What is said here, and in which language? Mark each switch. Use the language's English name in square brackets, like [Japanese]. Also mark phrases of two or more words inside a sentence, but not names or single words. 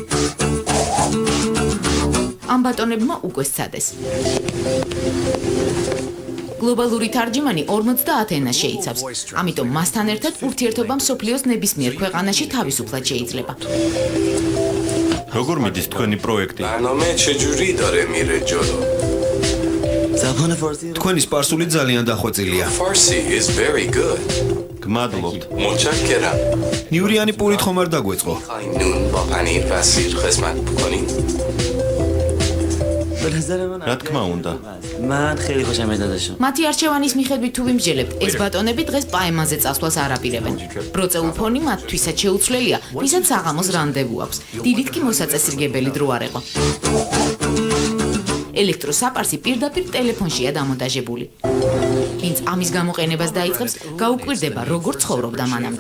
[Georgian] ამ ბატონებმა უკვე სცადეს. გლობალური თარჯიმანი 50 ენას შეიცავს. ამიტომ მასთან ერთად ურთიერთობა მსოფლიოს ნებისმიერ ქვეყანაში თავისუფლად შეიძლება. როგორ მიდის თქვენი პროექტი? [Persian] برنامه چجوری داره میره جلو؟ [Georgian] თქვენი სპარსული ძალიან დახვეწილია. [English] فارسی is very good. [Georgian] გმადლობთ. [Persian] متشکرم. [Georgian] ნიურიანი პურით ხომ არ დაგვეწყო? [Persian] خواهی نون با پنیر و سیر خدمت بکنید؟ [Georgian] რა თქმა უნდა. [Persian] من خیلی خوشم میاد ازشون. [Georgian] მათი არჩევანის მიხედვით თუ ვიმსჯელებთ, ეს ბატონები დღეს პაემაზე წასვლას არ აპირებენ. ბროწეულ ფონი მათთვისაც შეუცვლელია, ვისაც საღამოს რანდევუ აქვს. დიდით კი მოსაწესრიგებელი დრო არ ეყო. ელექტროსაპარსი პირდაპირ ტელეფონშია დამონტაჟებული. ვინც ამის გამოყენებას დაიწყებს, გაუკვირდება როგორ ცხოვრობდა მანამდე.